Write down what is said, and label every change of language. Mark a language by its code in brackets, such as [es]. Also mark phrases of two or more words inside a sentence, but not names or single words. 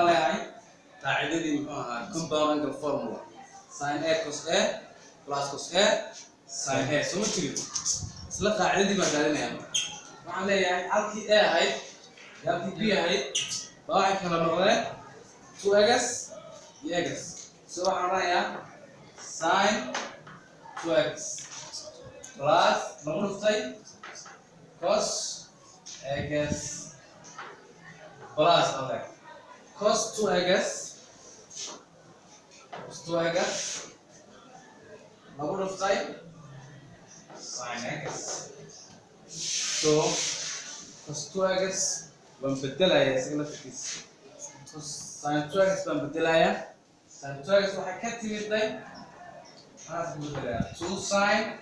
[so] leeyahay qaacidadii muxuu ahaa [en] compound angle formula sin a cos a plus cos a sin a [so] soo ma jirin isla qaacidadii baan raadinayaa waxaan leeyahay halkii a ahayd halkii b ahayd baa waxay kala noqdeen 2x iyo x so waxaan odhanayaa [en] sin 2x plus [so] lagu dhuftay [en] cos x plus cos 2x [so] lagu dhuftay [en] sin x [so] so [en] cos 2x [so] baan bedelayaa isagana fikis [en] sin 2x [so] baan bedelayaa [en] sin 2x [so] waxay ka timiday maxaa ku bedelayaa 2 sin